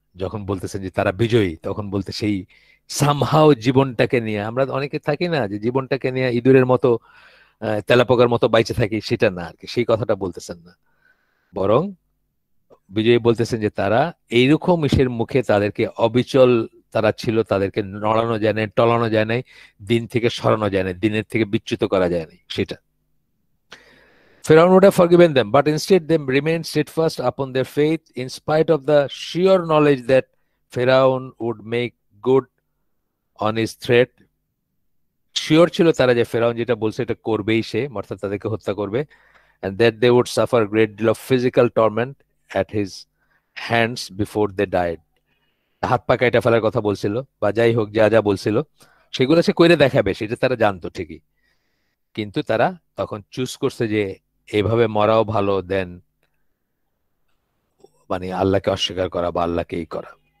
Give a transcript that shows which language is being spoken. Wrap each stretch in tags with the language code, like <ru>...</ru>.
<bn>যখন বলতেছেন যে তারা বিজয়ী, তখন বলতে সেই সামহাও জীবনটাকে নিয়ে, আমরা অনেকে থাকি না যে জীবনটাকে নিয়ে ইঁদুরের মতো, তেলাপোকার মতো বাইচে থাকি, সেটা না আর কি, সেই কথাটা বলতেছেন না, বরং বিজয়ী বলতেছেন যে তারা এইরকম ইসের মুখে তাদেরকে অবিচল তারা ছিল, তাদেরকে নড়ানো যায় নাই, টলানো যায় নাই, দিন থেকে সরানো যায় নাই, দিনের থেকে বিচ্যুত করা যায় নাই, সেটা।</bn> <en>Pharaoh would have forgiven them, but instead they remained steadfast upon their faith in spite of the sure knowledge that Pharaoh would make good on his threat.</en> <bn>Sure ছিল তারা যে ফেরাউন যেটা বলছে এটা করবেই সে, অর্থাৎ তাদেরকে হত্যা করবে,</bn> <en>and that they would suffer a great deal of physical torment at his hands before they died.</en> <bn>হাত পা কাইটা ফেলার কথা বলছিল, বা যাই হোক যা যা বলছিল সেগুলো সে কইরে দেখাবে, সেটা তারা জানতো ঠিকই, কিন্তু তারা তখন চুজ করছে যে এভাবে মরাও ভালো দেন মানে আল্লাহকে অস্বীকার করা বা আল্লাহকে এই করা।</bn>